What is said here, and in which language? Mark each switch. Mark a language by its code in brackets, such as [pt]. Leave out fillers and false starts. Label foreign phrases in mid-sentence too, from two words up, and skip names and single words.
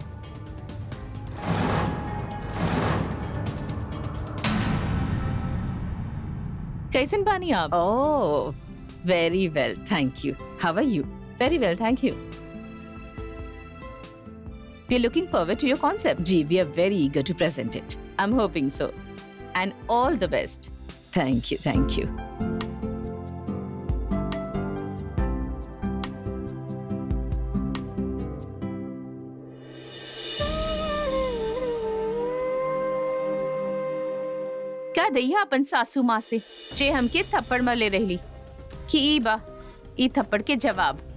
[bho] कैसन बानी आप? ओह, [en] Very well, thank you. How are you? Very well, thank you. We are looking forward to your concept. जी, we are very eager to present it. I'm hoping so. And all the best. Thank you, thank you. [bho] क्या दैया अपन सासू माँ से जे हमके थप्पड़ मरले रहली कि ई बा ई थप्पड़ के जवाब।